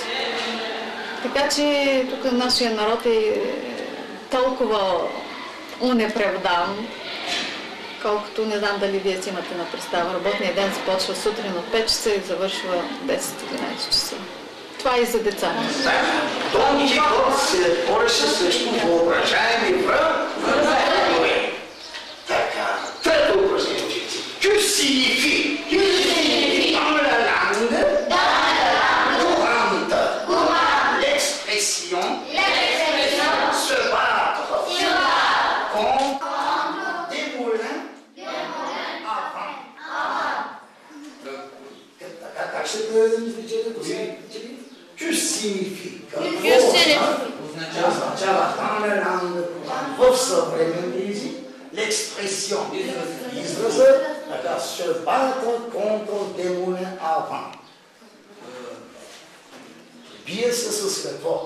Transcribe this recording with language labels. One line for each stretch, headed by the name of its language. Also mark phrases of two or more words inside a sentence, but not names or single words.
Bulgarian: Така че тук нашия народ е толкова унеправдан, колкото не знам дали вие си имате на представа. Работният ден започва сутрин от 5 часа и завършва 10-11 часа. Това е и за деца. Дон Кихот се бореше срещу въображаеми врагове. Така, трето упражнение, ученици.
French: Que signifie? Dans la langue, courante, l'expression, se battre, contre des moulins avant.
Bulgarian: Как ще преведем изречението?
French: Que signifie? Означава dans la langue,
Bulgarian: в съвременния език, l'expression, изразът, така,
French: se battre contre des moulins avant.
Bulgarian: Бие се с какво?